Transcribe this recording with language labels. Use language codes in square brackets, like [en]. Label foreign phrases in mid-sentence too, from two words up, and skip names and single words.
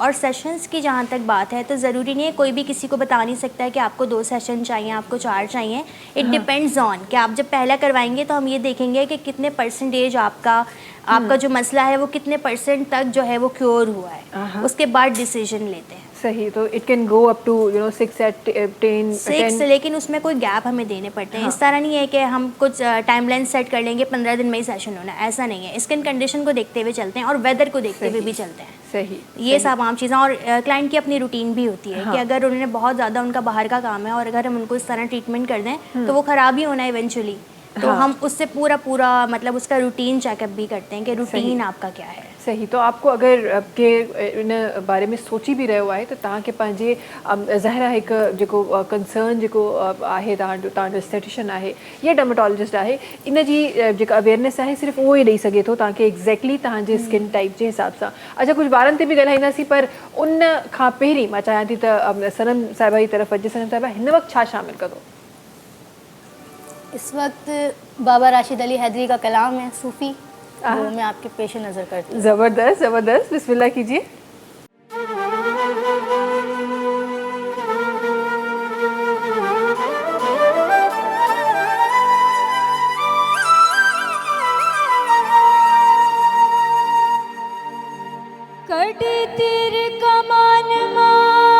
[ur] اور سیشنز کی جہاں تک بات ہے تو ضروری نہیں ہے، کوئی بھی کسی کو بتا نہیں سکتا ہے کہ آپ کو 2 سیشن چاہیے، آپ کو 4 چاہیے. [en] it depends on [ur] کہ آپ جب پہلا کروائیں گے تو ہم یہ دیکھیں گے کہ کتنے پرسنٹیج آپ کا جو مسئلہ ہے وہ کتنے % تک جو ہے وہ کیور ہوا ہے، اس کے بعد ڈسیژن لیتے ہیں. صحیح، تو [en] it can go up to 6 at 10 [ur] لیکن اس میں کوئی گیپ ہمیں دینے پڑتے ہیں۔ اس طرح نہیں ہے کہ ہم کچھ ٹائم لائن سیٹ کر لیں گے 15 دن میں ہی سیشن ہونا، ایسا نہیں ہے. [en] skin condition [ur] کو دیکھتے ہوئے چلتے ہیں اور ویدر کو دیکھتے ہوئے بھی چلتے ہیں. صحیح, یہ سب عام چیزیں. اور کلائنٹ کی اپنی روٹین بھی ہوتی ہے کہ اگر انہوں نے بہت زیادہ ان کا باہر کا کام ہے اور اگر ہم ان کو اس طرح ٹریٹمنٹ کر دیں تو وہ خراب ہی ہونا ہے ایونچولی. تو ہم اس سے پورا مطلب اس کا [en] routine checkup [ur] بھی کرتے ہیں کہ روٹین آپ کا کیا ہے. صحیح، تو آپ کو اگر [sd] के इन बारे में सोची भी रहियो आहे तो तव्हांखे पंहिंजे ज़ाहिर हिकु जेको कंसर्न जेको आहे तव्हांजो एस्थेटिशियन आहे या डर्मेटोलॉजिस्ट आहे, इन जी जेका अवेयरनेस आहे सिर्फ़ु उहो ई ॾेई सघे थो तव्हांखे एग्ज़ैक्टली तव्हांजे [en] skin type [sd] जे हिसाब सां। अच्छा, कुझु ॿारनि ते बि ॻाल्हाईंदासीं, पर उन खां पहिरीं मां चाहियां थी त सनम साहिबा जी तरफ़ अचे। सनम साहिबा, हिन वक़्तु छा शामिल कंदो? [ur] اس وقت بابا راشد علی حیدری کا کلام ہے صوفی، وہ میں آپ کے پیش نظر کرتی ہوں. زبردست زبردست، بسم اللہ کیجیے. [sd] कटी तीर कमान माला